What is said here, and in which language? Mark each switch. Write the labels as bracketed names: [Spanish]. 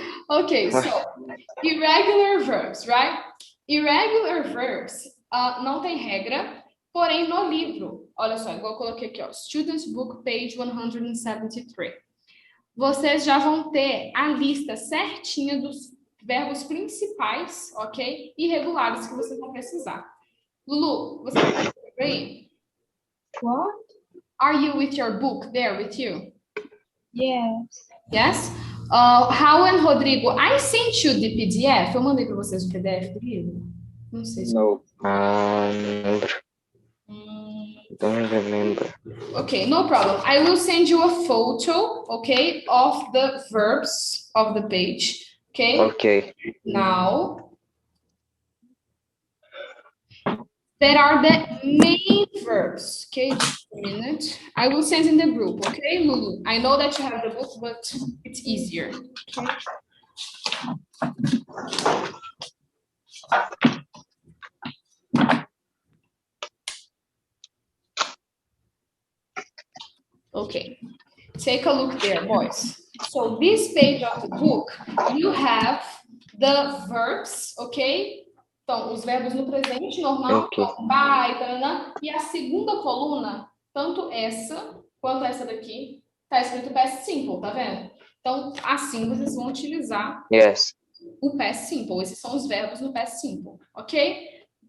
[English] Okay, so irregular verbs, right? [Portuguese] Irregular verbs não tem regra, porém no livro, olha só, igual eu coloquei aqui, ó, Students Book, page 173. Vocês já vão ter a lista certinha dos verbos principais, ok? E regulares que vocês vão precisar. Lulu, você tá aí? [English] What? Are you with your book there with you? Yes. Yes? Raul and Rodrigo, I sent you the PDF. [Portuguese] Eu mandei para vocês o PDF do livro? Não sei se... [English] No. [Portuguese] Não lembro. [English] Don't remember. Okay, no problem. I will send you a photo, okay, of the verbs of the page, okay? Ok. Now, there are the main verbs, okay? Just a minute. I will send in the group, okay, Lulu? I know that you have the book, but it's easier, okay? Okay, take a look there, boys. So this page of the book, you have the verbs, okay? [Portuguese] Então, os verbos no presente normal, Ok. vai, taranã, e a segunda coluna, tanto essa quanto essa daqui, tá escrito past simple, tá vendo? Então, assim vocês vão utilizar [English] Yes. [Portuguese] o past simple. Esses são os verbos no past simple, ok?